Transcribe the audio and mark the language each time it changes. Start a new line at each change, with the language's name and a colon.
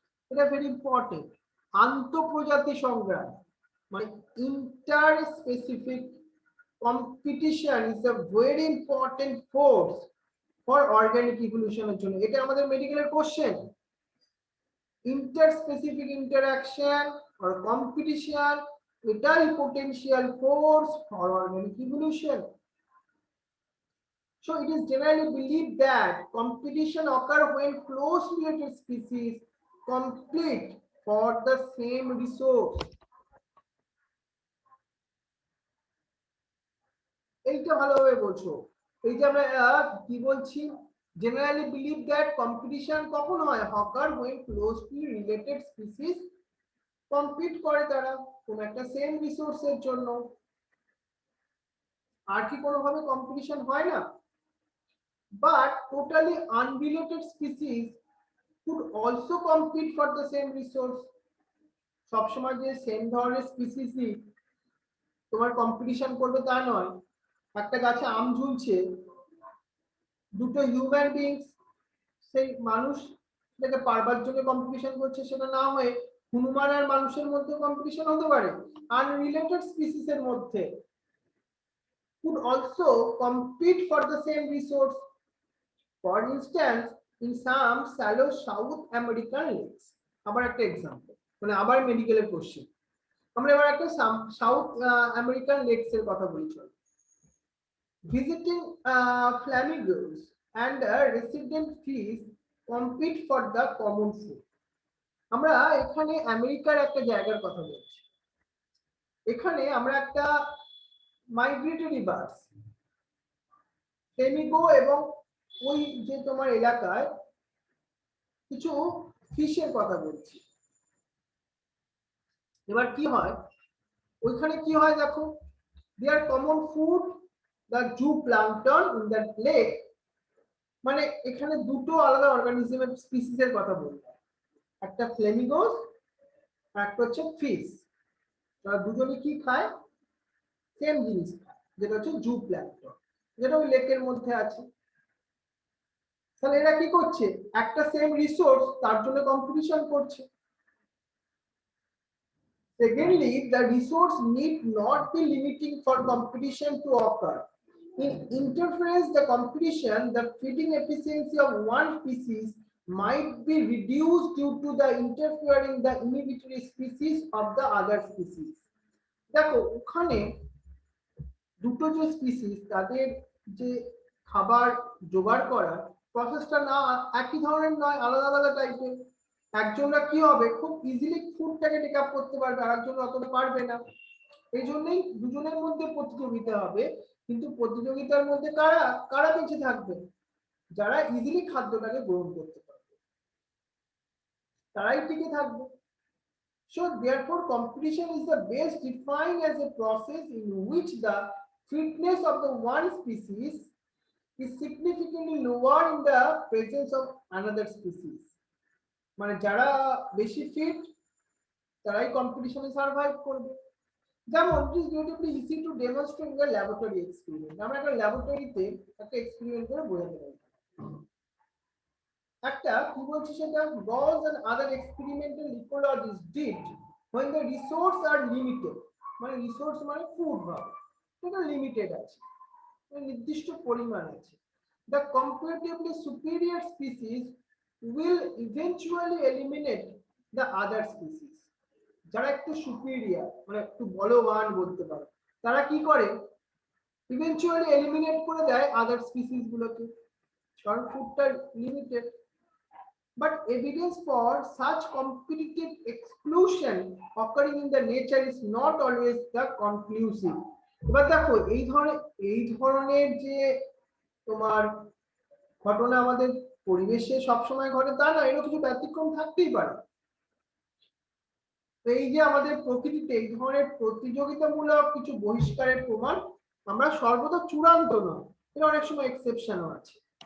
English: এটা very important.
Bangla: আন্তঃপ্রজাতি সংগ্রাম মানে
English: interspecific competition is a very important force for organic ইভলিউশনের
Bangla: জন্য। এটা আমাদের মেডিকেলের কোশ্চেন। ইন্টারস্পেসিফিক ইন্টারঅ্যাকশন অর কম্পিটিশন, এটাই
English: potential force for organic evolution. So it is generally believed that competition occurs when closely related species compete for the same resource.
Bangla: এইটা ভালোভাবে বলছো, এই যে আমরা কি বলছি,
English: generally believe that competition
Bangla: কখন হয়,
English: occur when closely related species compete
Bangla: করে তারা কোন একটা সেম রিসোর্সের জন্য। আর কি কোনোভাবে কম্পিটিশন হয় না?
English: But totally unrelated species could also compete for the same resource.
Bangla: সবসময় যে সেম ধরনের স্পিসিসই তোমার কম্পিটিশন করবে তা নয়। একটা গাছে আম ঝুলছে, দুটো হিউম্যান বিংস সেই মানুষ সেটাকে পারবার জন্য কম্পিটিশন করছে, সেটা না হয়ে হনুমান আর মানুষের মধ্যে কম্পিটিশন হতে পারে। আনরিলেটেড স্পিসিসের মধ্যে
English: could also compete for the same resource. For instance, in some shallow South American lakes.
Bangla: আবার একটা एग्जांपल, মানে আবার মেডিকেলের কোশ্চেন। আমরা এবার একটা সাউথ আমেরিকান লেকস এর কথা বলি। চলো,
English: Visiting flamingos and resident fish compete for the common food.
Bangla: আমরা এখানে আমেরিকার একটা জায়গার কথা বলছি। এখানে আমরা একটা মাইগ্রেটরি বার্ডস ফ্লেমিঙ্গো এবং ওই যে তোমার এলাকায় কিছু ফিশের কথা বলছি। এবার কি হয় ওইখানে কি হয় দেখো,
English: Their common food the zooplankton in that lake.
Bangla: মানে এখানে দুটো আলাদা অর্গানিজমের স্পিসিসের কথা বললাম, একটা ফ্লেমিঙ্গোস আর একটা হচ্ছে ফিশ। তারা দুজনে কি খায়, সেম জিনিস খায়, যেটা হচ্ছে জুপ্লাঙ্কটন, যেটা ওই লেকের মধ্যে আছে। তাহলে এরা কি করছে, একটা সেম রিসোর্স তার জন্য কম্পিটিশন করছে।
English: Secondly, the resource need not be limiting for competition to occur. In interference the competition, the feeding efficiency of one species might be reduced due to the interfering the inhibitory species of the other species.
Bangla: দেখো ওখানে দুটো যে species তাদের যে খাবার জোগাড় করার প্রসেসটা না একই ধরনের নয়, আলাদা আলাদা টাইপের। একজনরা কি হবে খুব ইজিলি ফুডটাকে টেক আপ করতে পারবে, আর একজন অতটা পারবে না। এই জন্যই দুজনের মধ্যে প্রতিযোগিতা হবে, কিন্তু প্রতিযোগিতার মধ্যে কারা কারা বেঁচে থাকবে, যারা ইজিলি খাদ্যটাকে গ্রহণ করতে পারবে তারাই টিকে থাকবে।
English: So therefore competition is the best defined as a process in which the fitness of the one species is significantly lower in the presence of another species.
Bangla: মানে যারা বেশি ফিট তারাই কম্পিটিশনে সার্ভাইভ করবে। যেমন
English: It is relatively easy to demonstrate the laboratory experiment.
Bangla: আমরা একটা ল্যাবরেটরিতে একটা এক্সপেরিমেন্ট করে বোঝাতে পারি। একটা কি বলছি সেটা,
English: Gauss and other experimental ecologists did when the resources are limited,
Bangla: মানে রিসোর্স মানে ফুড হবে, এটা লিমিটেড আছে, নির্দিষ্ট পরিমাণ আছে।
English: The comparatively superior species will eventually eliminate the other species.
Bangla: যারা একটু সুপিরিয়র মানে একটু বলবান বলতে পারো, তারা কি করে ইভেন্চুয়ালি এলিমিনেট করে দেয় আদার স্পিসিস গুলোকে, কারণ ফুডটা limited.
English: But evidence for such competitive exclusion occurring in the nature is not always the conclusive.
Bangla: এবার দেখো এই ধরনের যে তোমার ঘটনা আমাদের পরিবেশে সবসময় ঘটে তা না, এরও কিছু ব্যতিক্রম থাকতেই পারে। এই যে আমাদের প্রকৃতিতে এই ধরনের প্রতিযোগিতামূলক কিছু বহিষ্কারের প্রমাণ আমরা সর্বদা চূড়ান্ত নয়, এর অনেক সময় এক্সেপশনও আছে।